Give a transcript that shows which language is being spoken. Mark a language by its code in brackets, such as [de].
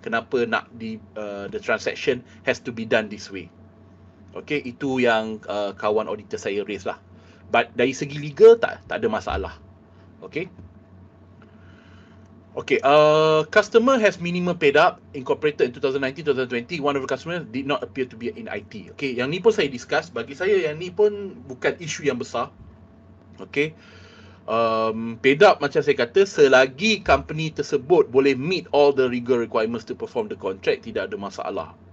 [ms] Kenapa nak [en] the transaction has to be done this way. [ms] Okay, itu yang kawan auditor saya raise lah. But dari segi legal tak ada masalah. Okay. [en] Okay, customer has minimum paid up incorporated in 2019-2020. One of the customers did not appear to be in IT. [ms] Okay, yang ni pun saya discuss. Bagi saya yang ni pun bukan isu yang besar. Okay. Paid up macam saya kata, selagi company tersebut boleh [en] meet all the legal requirements to perform the contract, [ms] tidak ada masalah.